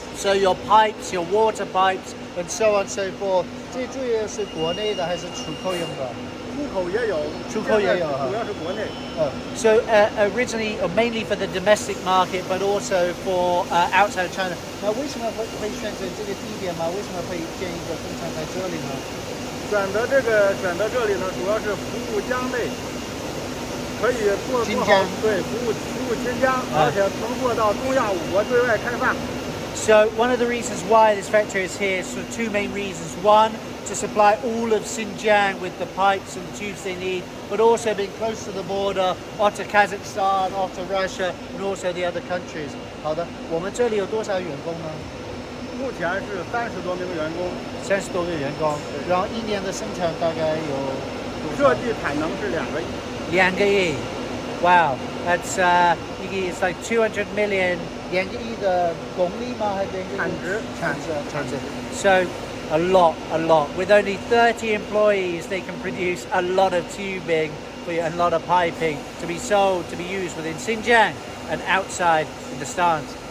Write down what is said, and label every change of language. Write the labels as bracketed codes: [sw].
[en] So your pipes, your water pipes, and so on and so forth. [zh] 这主要是国内的还是出口用的？出口也有，出口也有哈。主要是国内。 [en] So originally, or mainly for the domestic market, but also for outside of China. [zh] 那为什么会选择这个地点吗？为什么会建一个工厂在这里呢？选择这里呢，主要是服务疆内，可以做好，对，服务新疆，而且能做到东亚5国对外开放。 [en] So one of the reasons why this factory is here is for two main reasons. One, to supply all of Xinjiang with the pipes and the tubes they need, but also being close to the border, or to Kazakhstan, or to Russia, and also the other countries. [zh] 好的，我们这里有多少员工呢？目前是30多名员工，30多个员工，然后一年的生产大概有设计产能是2个亿。 2个亿 [en] ，Wow, that's it's like 200 million [zh] 2个亿的公里吗？还是产值。 [en] So a lot. With only 30 employees, they can produce a lot of tubing and a lot of piping to be sold, to be used within Xinjiang and outside in the stans.